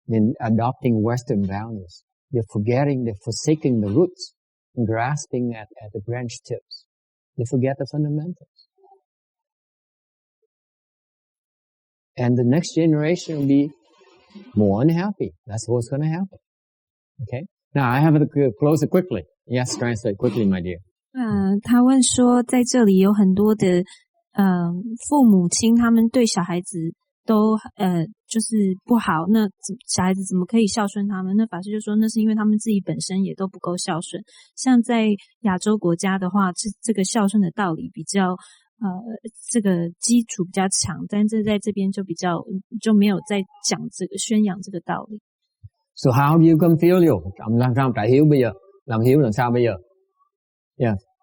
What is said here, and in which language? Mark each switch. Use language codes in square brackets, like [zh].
[en] They're adopting Western values. They're forsaking the roots and grasping at the branch tips. They forget the fundamentals. And the next generation will be more unhappy. That's what's going to happen. Okay? Now, I have to close it quickly. Yes, translate quickly, my dear. [zh] 他问说，在这里有很多的父母亲，他们对小孩子都就是不好，那小孩子怎么可以孝顺他们？那法师就说，那是因为他们自己本身也都不够孝顺。像在亚洲国家的话，这个孝顺的道理比较这个基础比较强，但是在这边就没有在讲这个宣扬这个道理。 [en] So how do you become filial? [vi] Làm sao trả hiếu bây giờ? Làm hiếu làm sao bây giờ? Yeah.